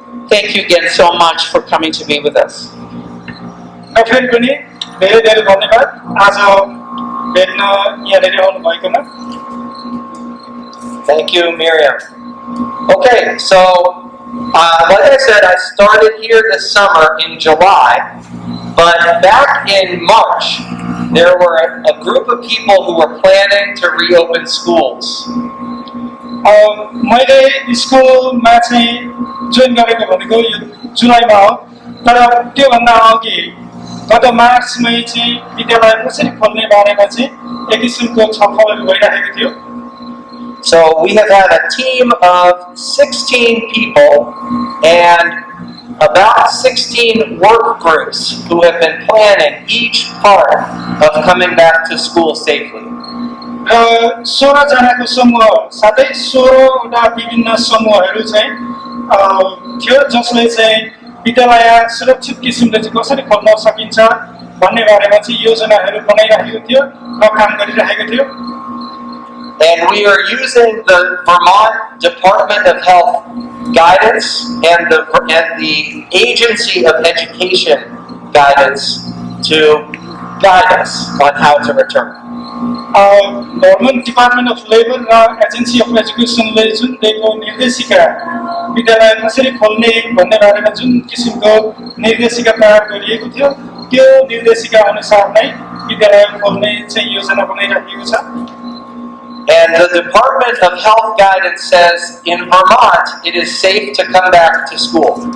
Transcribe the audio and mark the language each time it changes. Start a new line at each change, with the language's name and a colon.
English: Thank you again so much for coming to be with us.
Nepali: र फेरि पनि धेरै धेरै धन्यवाद आज भेट्न यहाँनिर आउनु भएकोमा.
English: Thank you, Miriam. Okay, so like I said, I started here this summer in July, but back in March, there were a group of people who were planning to reopen schools.
Nepali: मैले स्कुलमा चाहिँ join गरेको भनेको यो जुलाईमा हो, तर त्योभन्दा अघि गत मार्चमै चाहिँ विद्यालय कसरी खोल्ने बारेमा चाहिँ एक किसिमको छलफलहरू भइरहेको थियो.
English: So we have had a team of 16 people and about 16 work groups who have been planning each part of coming back to school safely.
Nepali: 16 जनाको समूह साथै 16 वटा विभिन्न समूहहरू चाहिँ थियो जसले चाहिँ विद्यालय सुरक्षित किसिमले चाहिँ कसरी खोल्न सकिन्छ भन्ने बारेमा चाहिँ योजनाहरू बनाइरहेको थियो र काम गरिरहेको थियो.
English: And we are using the Vermont Department of Health guidance and the Agency of Education guidance to guide us on how to return.
Nepali: Vermont Department of Labor र Agency of Education ले जुन दिएको निर्देशिका विद्यालय कसरी खोल्ने भन्ने बारेमा जुन किसिमको निर्देशिका तयार गरिएको थियो त्यो निर्देशिका अनुसार नै विद्यालय खोल्ने चाहिँ योजना बनाइरहेको छ.
English: And the Department of Health guidance says in Vermont it is safe to come back to school.